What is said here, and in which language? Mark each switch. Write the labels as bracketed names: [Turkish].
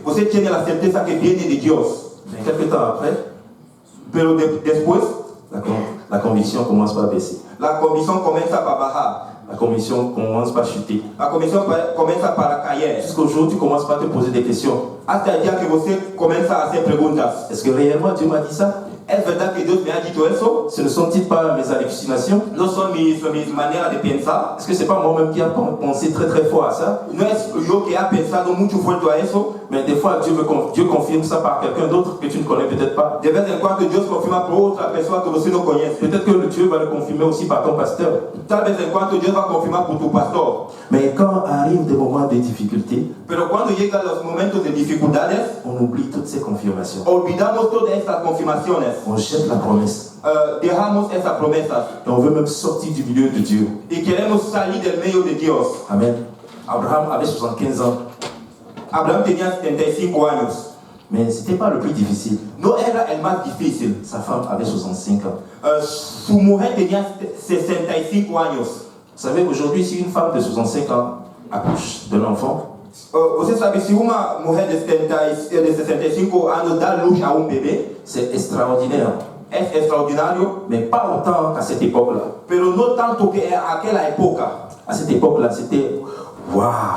[Portuguese] Você [Spanish] tiene la certeza que viene de Dios. [French] Mais quelques temps après, [Spanish] Pero después, [French] la conviction commence par baisser. [Spanish] la convicción comienza a bajar. [French] La conviction commence par chuter. [Spanish] La convicción comienza para caer. [French] Jusqu'au jour où tu commences par te poser des questions. [Spanish] Hasta el día que [Portuguese] você [Spanish] comienza a hacer preguntas. [French] Est-ce que réellement Dieu m'a dit ça? [Spanish] ¿Es verdad que Dios me ha dicho eso? [French] Ce ne sont-ils pas mes hallucinations? [Spanish] No son mis maneras de pensar. [French] Est-ce que c'est pas moi-même qui a pensé très très fort à ça? [Spanish] No es yo que ha pensado mucho fuerte a eso. [French] Mais des fois, Dieu confirme ça par quelqu'un d'autre que tu ne connais peut-être pas. [Spanish] De vez en cuando Dios confirma por otra persona que [Portuguese] você [Spanish] no conoce. [French] Peut-être que Dieu va le confirmer aussi par ton pasteur. [Spanish] Tal vez en cuando Dios va a confirmar por tu pastor. [French] Mais quand arrivent des moments de difficulté, [Spanish] Pero cuando llegan los momentos de dificultades, [French] on oublie toutes ces confirmations. [Spanish] olvidamos todas estas confirmaciones. [French] On jette la promesse. [Spanish] Dejamos esas promesas. [French] Et on veut même sortir du milieu de Dieu. [Spanish] Y queremos salir del medio de Dios. [French] Amen. Abraham avait 75 ans. [Spanish] Abraham tenía 75 años. [French] Mais ce n'était pas le plus difficile. [Spanish] No era el más difícil. [French] Sa femme avait 65 ans. [Spanish] Su mujer tenía 65 años. [French] Vous savez, aujourd'hui, si une femme de 65 ans accouche d'un enfant, [Portuguese] Você sabe, se uma mulher de 65 anos dá luz a bebê, [French] c'est extraordinaire. [Portuguese] é extraordinário, [French] Mais pas autant qu'à cette époque-là. [Spanish] pero no tanto que aquela época. [French] À cette époque-là, c'était waouh.